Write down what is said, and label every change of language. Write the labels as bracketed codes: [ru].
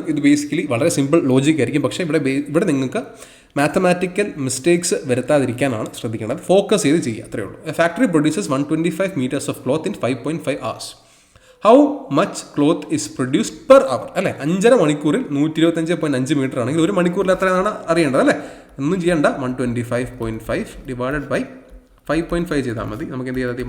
[ml] ഇത് ബേസിക്കലി വളരെ simple logic ആയിരിക്കും, പക്ഷേ ഇവിടെ നിങ്ങൾക്ക് മാത്തമാറ്റിക്കൽ മിസ്റ്റേക്സ് വരുത്താതിരിക്കാനാണ് ശ്രദ്ധിക്കേണ്ടത്. ഫോക്കസ് ചെയ്ത് ചെയ്യുക, അത്രയേ ഉള്ളൂ. [en] A factory produces 125 meters of cloth in 5.5 hours. How much cloth is produced per hour [ml] അല്ലേ. 5.5 മണിക്കൂറിൽ 125.5 മീറ്റർ ആണെങ്കിൽ 1 മണിക്കൂറിൽ എത്രയാണ് അറിയേണ്ടത് അല്ലേ. ഒന്നും ചെയ്യേണ്ട, 125.5 ഡിവൈഡഡ് ബൈ 5.5 ചെയ്താൽ മതി. നമുക്ക് എന്ത് ചെയ്താൽ മതി?